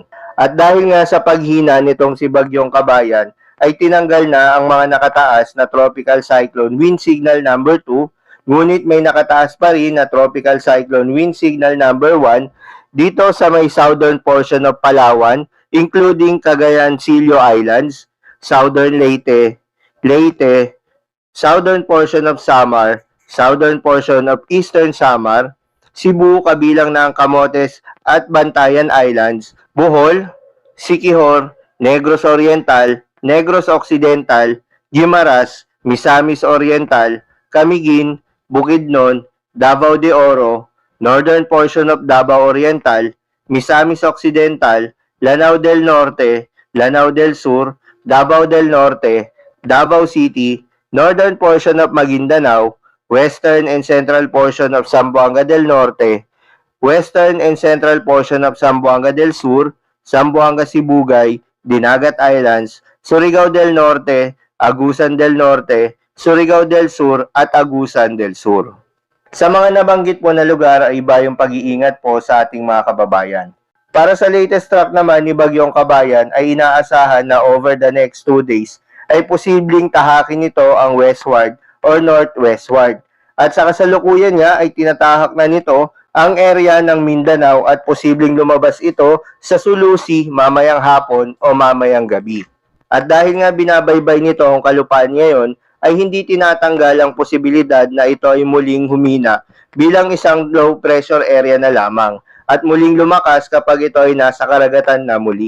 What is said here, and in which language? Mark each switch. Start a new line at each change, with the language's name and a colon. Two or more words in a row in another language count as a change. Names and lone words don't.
Filipino: At dahil nga sa paghina nitong si Bagyong Kabayan ay tinanggal na ang mga nakataas na
English: tropical cyclone wind signal number 2,
Filipino: ngunit may nakataas pa rin na
English: tropical cyclone wind signal number 1
Filipino: dito sa may
English: southern portion of Palawan, including Cagayan Silio Islands, southern Leyte, southern portion of Samar, southern portion of Eastern Samar, Cebu
Filipino: kabilang na ang
English: Camotes at Bantayan Islands, Bohol, Siquijor, Negros Oriental, Negros Occidental, Guimaras, Misamis Oriental, Camiguin, Bukidnon, Davao de Oro, northern portion of Davao Oriental, Misamis Occidental, Lanao del Norte, Lanao del Sur, Davao del Norte, Davao City, northern portion of Maguindanao, western and central portion of Zamboanga del Norte, western and central portion of Zamboanga del Sur, Zamboanga Sibugay, Dinagat Islands, Surigao del Norte, Agusan del Norte, Surigao del Sur at Agusan del Sur.
Filipino: Sa mga nabanggit po na lugar ay iba yung pag-iingat po sa ating mga kababayan. Para sa latest track naman ni Bagyong Kabayan ay inaasahan na
English: over the next 2 days
Filipino: ay posibleng tahakin nito ang
English: westward or northwestward.
Filipino: At sa kasalukuyan nga ay tinatahak na nito ang area ng Mindanao at posibleng lumabas ito sa Sulusi mamayang hapon o mamayang gabi. At dahil nga binabaybay nito ang kalupaan ngayon, ay hindi tinatanggal ang posibilidad na ito ay muling humina bilang isang
English: low pressure area
Filipino: na lamang at muling lumakas kapag ito ay nasa karagatan na muli.